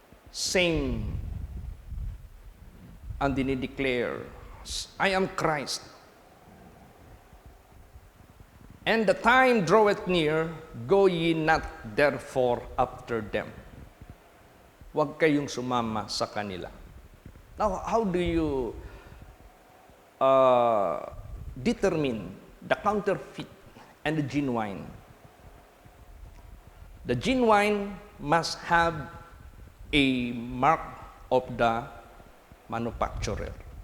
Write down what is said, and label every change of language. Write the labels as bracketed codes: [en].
[tl] Same ang dinideclare. [en] I am Christ. And the time draweth near, go ye not therefore after them. [tl] Huwag kayong sumama sa kanila. [en] Now, how do you determine the counterfeit and the genuine? The genuine must have a mark of the manufacturer.